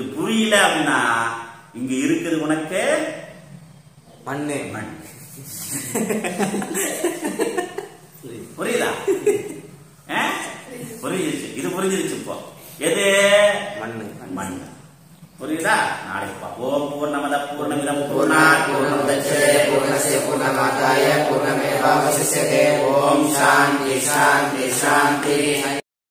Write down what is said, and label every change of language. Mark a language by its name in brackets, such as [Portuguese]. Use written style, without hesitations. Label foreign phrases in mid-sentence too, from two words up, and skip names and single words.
[Tamil] இது புரியல அப்படின்னா, இங்க இருக்குது உனக்கு மண்ணு. மண். புரியுதா? புரிஞ்சிருச்சு. இது புரிஞ்சிருச்சு. இப்போ எது? மண்ணு. மண். புரியுதா? நாளைக்கு பார்ப்போம். [Sanskrit] पूर्णमदः पूर्णमिदं पूर्णात् पूर्णमुदच्यते पूर्णस्य पूர्णमादाय पूर्णमेवावशिष्यते. ओं शान्तिः शान्तिः शान्तिः.